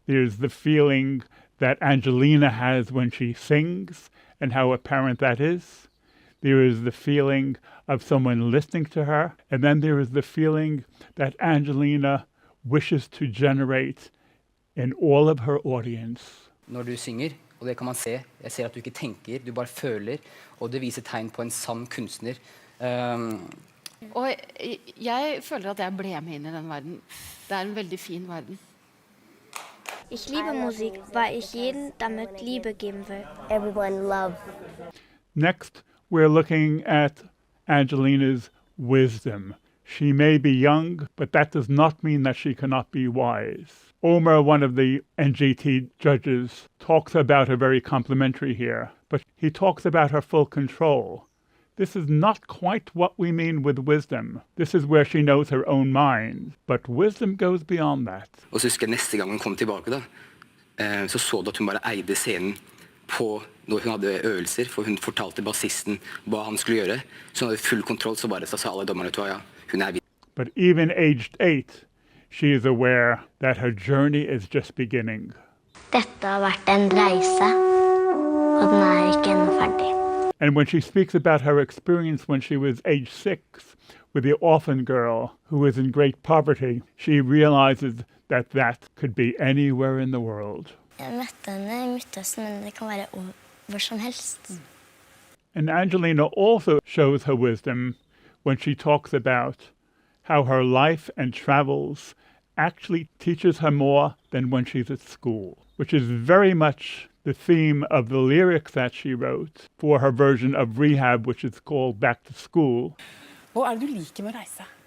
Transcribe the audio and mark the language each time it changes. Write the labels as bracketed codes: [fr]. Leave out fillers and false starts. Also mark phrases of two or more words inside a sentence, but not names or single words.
[en] There's the feeling that Angelina has when she sings and how apparent that is. There is the feeling of someone listening to her. And then there is the feeling that Angelina wishes to generate in all of her audience. [no] Når du synger, og det kan man se, jeg ser at du ikke tenker, du bare føler, og det viser tegn på en sann kunstner. Og jeg føler at jeg ble med inn I den verden. Det en veldig fin verden. [de] Ich liebe Musik, weil ich jeden damit Liebe geben will. [en] Everyone love. Next, we're looking at Angelina's wisdom. She may be young, but that does not mean that she cannot be wise. Omer, one of the NGT judges, talks about her very complimentary here, but he talks about her full control. This is not quite what we mean with wisdom. This is where she knows her own mind, but wisdom goes beyond that. [no] Og så husker jeg neste gang hun kom tilbake da, så du at hun bare eide scenen på når hun hadde øvelser, for hun fortalte bassisten hva han skulle gjøre. Så hun hadde full kontroll, så bare sa alle dommerne til ja, hun vidt. [en] But even aged 8, she is aware that her journey is just beginning. [no] Dette har vært en reise, og den ikke ennå ferdig. [en] And when she speaks about her experience when she was age 6 with the orphan girl who was in great poverty, she realizes that that could be anywhere in the world. [no] Jeg møtte henne I Midtøsten, men det kan være hvor som helst. [en] And Angelina also shows her wisdom when she talks about how her life and travels actually teaches her more than when she's at school, which is very much the theme of the lyrics that she wrote for her version of Rehab, which is called Back to School. [no] Hva det du liker med å reise?